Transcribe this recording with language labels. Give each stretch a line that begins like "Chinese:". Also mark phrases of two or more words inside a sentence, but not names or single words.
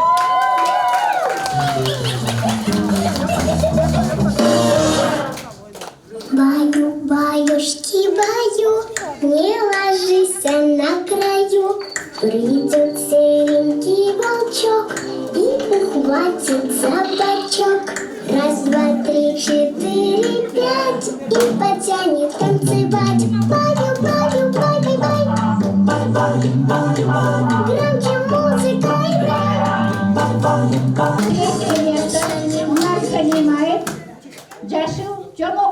Russian: Баю, баюшки, баю, не ложись на краю. Придет серенький волчок и ухватит за бочок. 1, 2, 3, 4, 5 и потянет танцевать. Баю, баю, бай, бай, бай. Громче музыка играет. Третье место у нас занимает Жашыл Жомок.